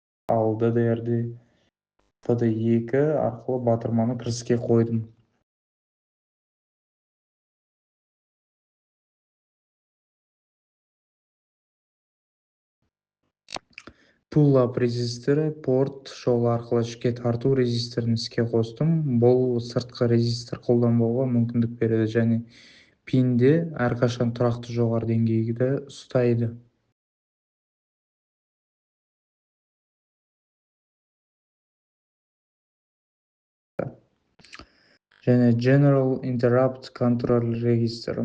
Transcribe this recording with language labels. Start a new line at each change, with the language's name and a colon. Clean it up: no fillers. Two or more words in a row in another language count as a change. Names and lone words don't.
Kazakh: ал DDR-де PD2 арқылы батырманы кіріске қойдым. Pull-up резисторы порт жолы арқылы ішке тарту резисторын іске қостым. Бұл сыртқы резистор қолданбауға мүмкіндік береді және пинде әрқашан тұрақты жоғары деңгейді ұстайды.
English: Және General Interrupt Control Register.